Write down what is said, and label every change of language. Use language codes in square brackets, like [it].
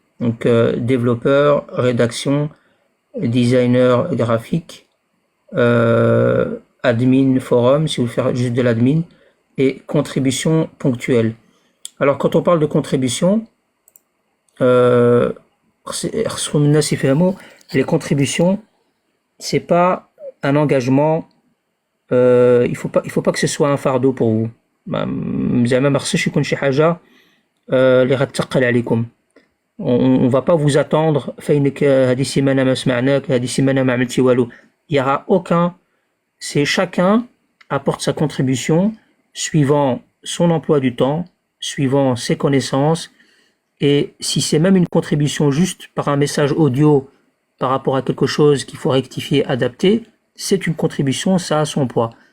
[fr] Donc, développeur, rédaction, designer graphique, admin forum, si vous faites juste de l'admin, et contribution ponctuelle. Alors, quand on parle de contribution, les contributions, c'est pas un engagement, il faut pas que ce soit un fardeau pour vous. [ar] زعما ما خصوش يكون شي حاجه اللي غتثقل عليكم. [fr] On va pas vous attendre [ar] فينك هذه السيمانه ما سمعناك هذه السيمانه ما عملتي والو. [fr] Il y aura aucun, c'est chacun apporte sa contribution suivant son emploi du temps, suivant ses connaissances, et si c'est même une contribution juste par un message audio par rapport à quelque chose qu'il faut rectifier, adapter, c'est une contribution, ça a son poids.